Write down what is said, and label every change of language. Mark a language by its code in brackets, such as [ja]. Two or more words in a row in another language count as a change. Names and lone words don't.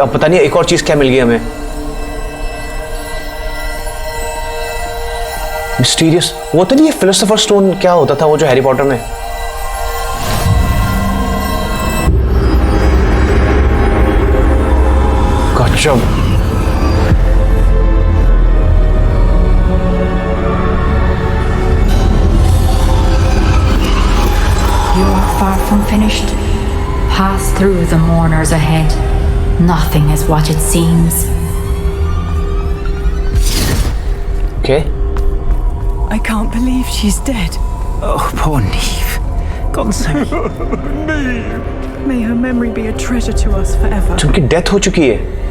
[hi] अब पता नहीं एक और चीज क्या मिल गई हमें। मिस्टीरियस, वो तो नहीं, ये [en] philosopher stone [hi] क्या होता था वो जो हैरी पॉटर में? गजब। [en] You are far from finished. Pass through the mourners ahead. Nothing is what it seems. Okay. I can't believe she's dead. Oh, poor Niamh. Gone so. Niamh! May her memory be a treasure to us forever. [hi] उनकी डेथ हो चुकी है।